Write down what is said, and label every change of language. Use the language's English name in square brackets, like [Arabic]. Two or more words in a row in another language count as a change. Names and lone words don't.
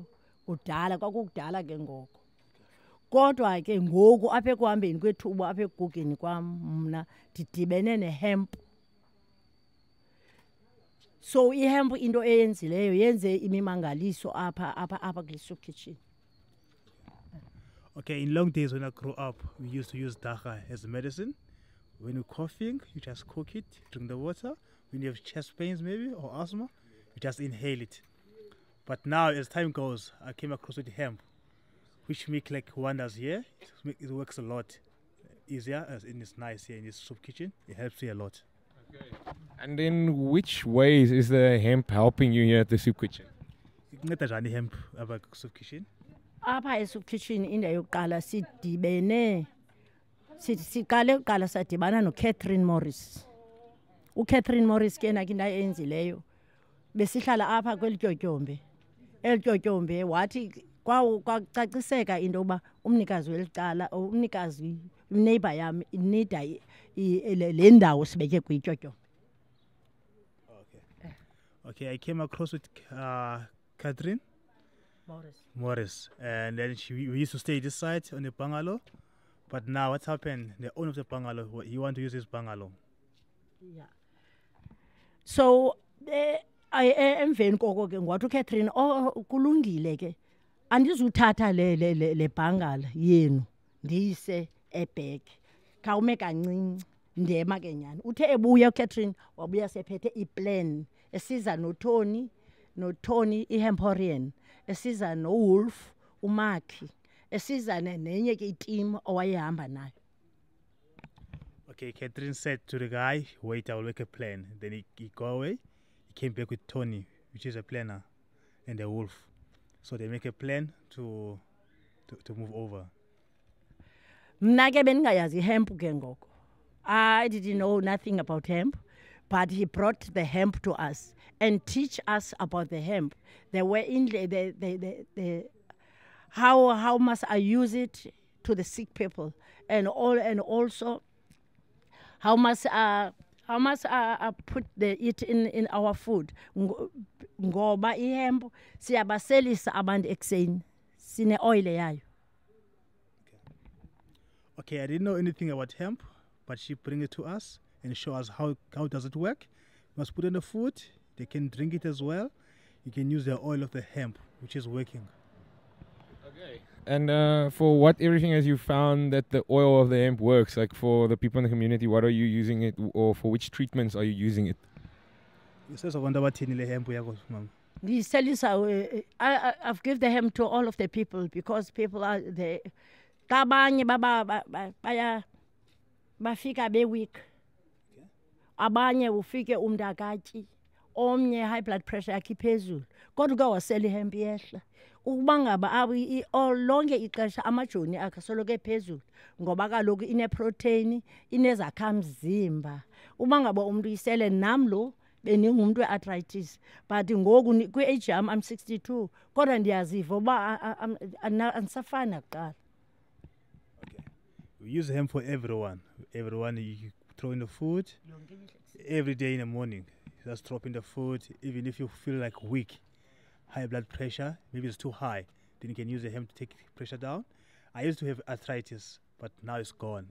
[Xhosa] Kudala kwakukudala ke ngoko. Kodwa ke ngoku apha ekuhambeni kwethuba, apha ekugugeni kwam mna ndidibene ne-hemp. So ihemp into eyenzileyo yenze imimangaliso apha kule [English] soup kitchen. Okay, in long days when I grew up, we used to use dagga as medicine. When you're coughing, you just cook it, drink the water. When you have chest pains maybe or asthma, you just inhale it. But now as time goes, I came across with hemp, which make like wonders here. It works a lot easier, and it's nice here in this soup kitchen. It helps you a lot. Okay. And in which ways is the hemp helping you here at the soup kitchen? [Xhosa] Inceda hemp apha [English] soup kitchen. [Xhosa] Apha [English] soup kitchen [Xhosa] indawo yokuqala sidibene siqale uqala sadibana no Catherine Morris. Catherine Morris ke na kinda enzileyo. Besihlala apha kwelityotyombe. Elityotyombe wathi kwacaciseka into yokuba umnikazi welicala umnikazi neighbor yami inida le ndawo sibeke kwityotyombe. [English] Okay, I came across with Catherine Morris, and then we used to stay this side on the bungalow. But now what's happened? The owner of the bungalow, he want to use his bungalow. Yeah. [Xhosa] So emveni koko ke ngwathi Catherine kulungile ke andizuthatha le bungalow yenu ndiyise eBack. Khawume kancinci ndema ke nyani. Uthe ebuya Catherine wabuya sephethe iplan esiza noTony iHemporian, esiza noWolf uMaki, esiza nenye ke team owayehamba nayo. [English] Okay, Catherine said to the guy, wait, I will make a plan. Then he go away. He came back with Tony, which is a planner, and the Wolf. So they make a plan to move over. [Xhosa] Mna ke bengayazi hemp ke ngoko. [English] I didn't know nothing about hemp, but he brought the hemp to us and teach us about the hemp. They were in the how must I use it to the sick people, and also how must I put it in our food. [Xhosa] Ngoba ihemp siyabaselisa abantu ekseni sine oil yayo. [English] Okay, I didn't know anything about hemp, but she bring it to us and show us how does it work. You must put in the food. They can drink it as well. You can use the oil of the hemp, which is working. Okay. And for what everything has you found that the oil of the hemp works? Like for the people in the community, what are you using it, or for which treatments are you using it? [Xhosa] Abantu abathini le hemp yakho mama? [English] I've given the hemp to all of the people because people are there. [Xhosa] Kabanye bafika be-weak. Abanye ufike umntakatyi. Omnye [English] high blood pressure [Xhosa] yakhe iphezulu. Kodwa ke wasela ihemp yehla. Ukuba ngaba lonke ixesha amajoni akhe soloko ephezulu ngoba kaloku ine-protein, inezakhamzimba. Uba ngaba umuntu isele nam lo beningumntu we-arthritis, but ngoku kwi-age yam [English] I'm 62 [Xhosa] kodwa ndiyaziva uba andisafani nakuqala. [English] Okay. We use hemp for everyone. Everyone you throw in the food every day in the morning. Just drop in the food. Even if you feel like weak, high blood pressure, maybe it's too high, then you can use the hemp to take pressure down. I used to have arthritis, but now it's gone.